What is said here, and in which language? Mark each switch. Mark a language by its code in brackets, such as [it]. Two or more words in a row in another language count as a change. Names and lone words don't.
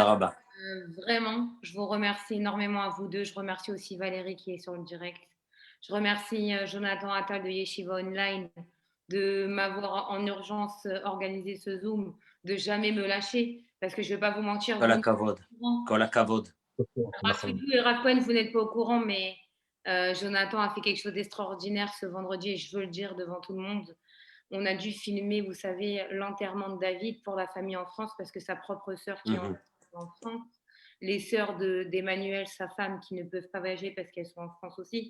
[he] תודה רבה. [fr] vraiment, je vous remercie énormément à vous deux. Je remercie aussi Valérie qui est sur le direct. Je remercie Jonathan Attal de Yeshiva Online de m'avoir en urgence organisé ce Zoom, de jamais me lâcher, parce que je ne vais pas vous mentir, [he] Kol [fr] vous [he] הכבוד. כל הכבוד. [fr] Rafidou et Rafkouen, vous n'êtes pas au courant, mais Jonathan a fait quelque chose d'extraordinaire ce vendredi et je veux le dire devant tout le monde. On a dû filmer, vous savez, l'enterrement de David pour la famille en France parce que sa propre sœur qui est en France, les sœurs d'Emmanuel, sa femme, qui ne peuvent pas voyager parce qu'elles sont en France aussi.